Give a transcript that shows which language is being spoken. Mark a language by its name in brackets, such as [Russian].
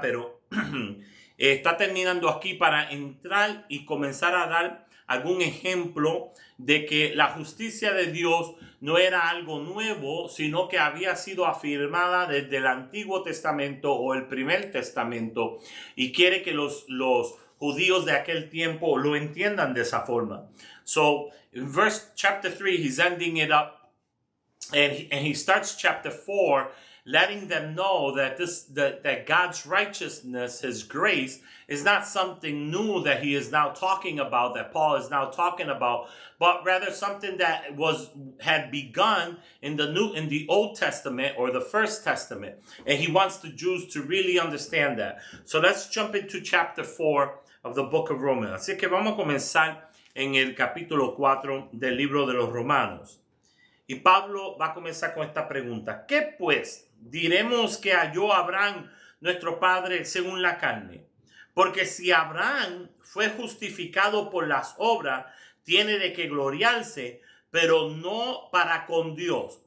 [Spanish] Pero está terminando aquí para entrar y comenzar a dar algún ejemplo de que la justicia de Dios no era algo nuevo, sino que había sido afirmada desde el Antiguo Testamento o el Primer Testamento, y quiere que los judíos de aquel tiempo lo entiendan de esa forma. [English] So, in chapter 3, he's ending it up, and he starts chapter 4 letting them know that that God's righteousness, His grace, is not something new that he is now talking about, that Paul is now talking about, but rather something that had begun in the Old Testament or the First Testament, and he wants the Jews to really understand that. So let's jump into chapter 4 of the book of Romans. [Spanish] Así que vamos a comenzar en el capítulo 4 del libro de los Romanos. Y Pablo va a comenzar con esta pregunta. ¿Qué pues diremos que halló Abraham, nuestro padre, según la carne? Porque si Abraham fue justificado por las obras, tiene de qué gloriarse, pero no para con Dios.